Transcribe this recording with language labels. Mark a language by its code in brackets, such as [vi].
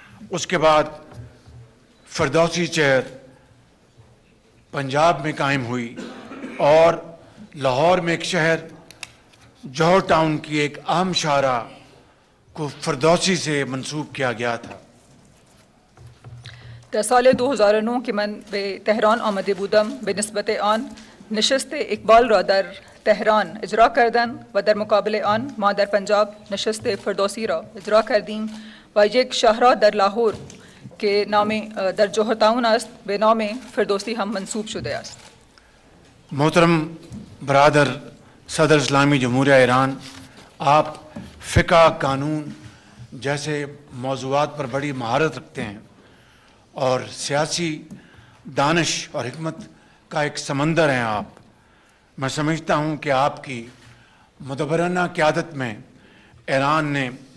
[ur] اس کے بعد فردوسی چیئر پنجاب میں قائم ہوئی، اور لاہور میں ایک شہر جوہر ٹاؤن کی ایک اہم شاعرہ کو فردوسی سے منسوب کیا گیا تھا. [fa] در سال 2009 که من به تهران آمده بودم، به نسبت آن نشست اقبال را در تهران اجرا کردند و در مقابل آن ما در پنجاب نشست فردوسی را اجرا کردیم و یک شاهرا در لاهور که نام در جوهر ٹاؤن است به نام فردوسی هم منسوب شده است. [ur] محترم برادر صدر اسلامی جمہوریہ ایران، آپ فقہ، قانون جیسے موضوعات پر بڑی مہارت رکھتے ہیں اور سیاسی دانش اور حکمت کا ایک سمندر ہیں آپ۔ میں سمجھتا ہوں کہ آپ کی مدبرانہ قیادت میں ایران نے